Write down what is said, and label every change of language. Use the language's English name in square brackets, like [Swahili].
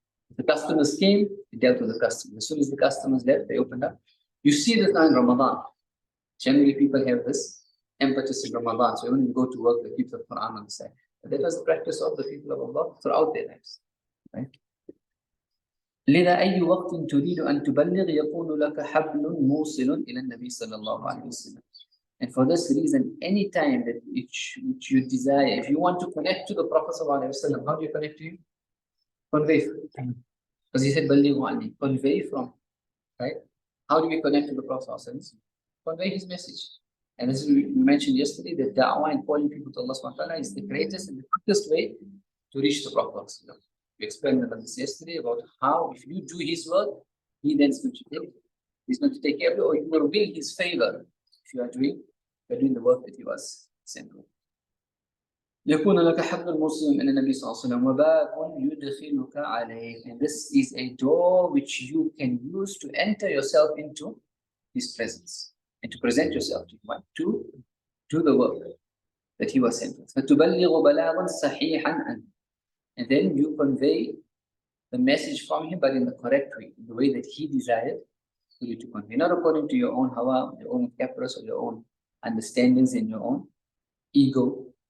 [English] If the customers came, he dealt with the customers. As soon as the customers left, they opened up. You see this now in Ramadan. Generally, people have this impetus in Ramadan. So when you go to work, they keep the Quran on the side. But that was the practice of the people of Allah throughout their lives. Right? [Arabic] لذا أي وقت تريد أن تبلغ يكون لك حبل موصل إلى النبي صلى الله عليه وسلم. [English] And for this reason, any time that which you desire, if you want to connect to the Prophet sallallahu alaihi wasallam, how do you connect to him? Convey. Because he said, "Ballighu anni," convey from, right? How do we connect to the Prophet sallallahu alaihi wasallam? Convey his message. And as we mentioned yesterday, that da'wah and calling people to Allah subhanahu wa ta'ala is the greatest and the quickest way to reach the Prophet sallallahu alaihi wasallam. We explained about this yesterday about how if you do his work, he then is going to take. He's going to take care of you, or you will win his favor if you are doing the work that he was sent with. [Arabic] يكون لك حبل الموصل من النبي صلى الله عليه وسلم وباب يدخلك عليه. [English] And this is a door which you can use to enter yourself into his presence and to present yourself to him, to do the work that he was sent with. [Arabic] فتبلغ بلاغا صحيحا عنه. [English] And then you convey the message from him, but in the correct way, in the way that he desired for you to convey, not according to your own hawa, your own caprice, or your own understandings and your own ego.